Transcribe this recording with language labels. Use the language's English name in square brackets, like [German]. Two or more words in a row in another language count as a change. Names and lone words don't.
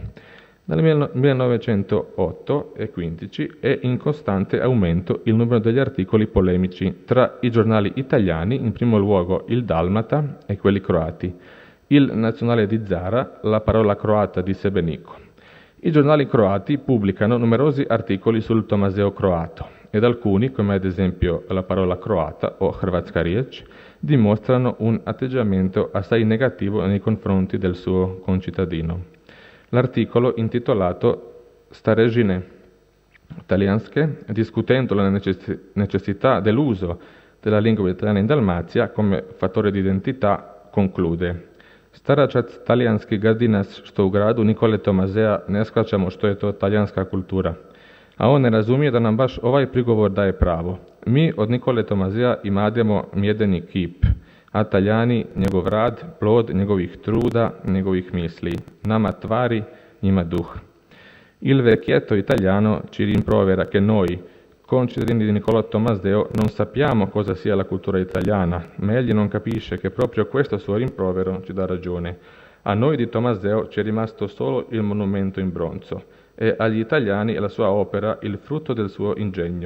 [Italian] Dal 1908 e 15 è in costante aumento il numero degli articoli polemici tra i giornali italiani, in primo luogo il Dalmata e quelli croati, il Nazionale di Zara, la Parola croata di Sebenico. I giornali croati pubblicano numerosi articoli sul Tommaseo croato ed alcuni, come ad esempio la Parola croata o Hrvatska riječ, dimostrano un atteggiamento assai negativo nei confronti del suo concittadino. L'articolo intitolato Starežine talijanske, discutendo la necessità dell'uso della lingua italiana in Dalmazia come fattore di identità, conclude: [Croatian] Staračac talijanski gadi nas što u gradu Nikole Tommasea ne shvaćamo što je to talijanska kultura. A on ne razumije da nam baš ovaj prigovor daje pravo. Mi od Nikole Tommasea imademo mjedeni kip, a Taljani njegov rad, plod njegovih truda, njegovih misli. Nama tvari, njima duh. [Italian] Il vecchietto italiano ci rimprovera che noi, concittadini di Niccolò Tommaseo, non sappiamo cosa sia la cultura italiana, ma egli non capisce che proprio questo suo rimprovero ci dà ragione. A noi di Tommaseo ci è rimasto solo il monumento in bronzo e agli italiani la sua opera il frutto del suo ingegno.